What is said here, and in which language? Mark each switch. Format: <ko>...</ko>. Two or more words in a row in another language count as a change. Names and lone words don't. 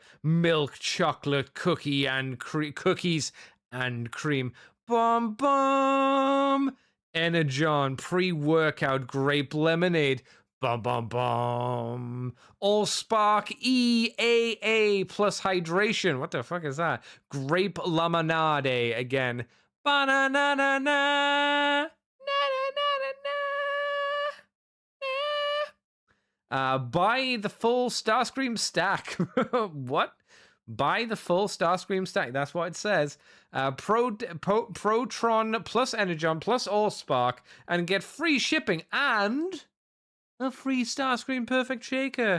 <en>Milk chocolate cookie and cookies and cream. Bum bum. Energon pre-workout grape lemonade. Bum bum bum. All spark EAA plus hydration. What the fuck is that? Grape lemonade again. Ba-na-na-na-na. Buy the full Starscream stack. What? Buy the full Starscream stack. That's what it says. Protron plus Energon plus Allspark and get free shipping and a free Starscream Perfect Shaker.</en>